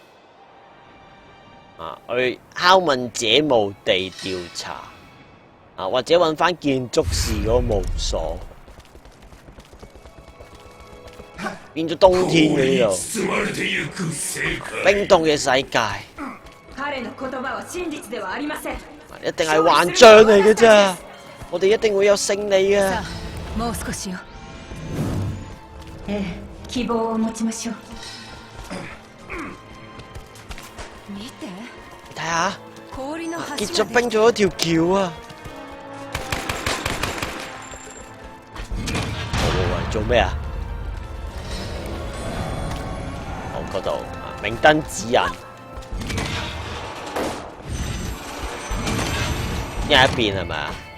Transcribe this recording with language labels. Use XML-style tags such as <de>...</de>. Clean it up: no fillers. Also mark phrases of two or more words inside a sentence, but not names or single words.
<yue>去拷問者墓地調查，或者揾翻建築士嗰個墓所。變咗冬天嘅呢度，冰凍嘅世界，一定係幻象嚟嘅咋，我哋一定會有勝利嘅。</yue> <ja>もう少しよ。希望を持ちましょう。見て。</ja> <yue>你睇下，結咗冰咗一條橋啊！喂，做咩啊？嗰度明燈指引， 一人一邊係咪啊？</yue>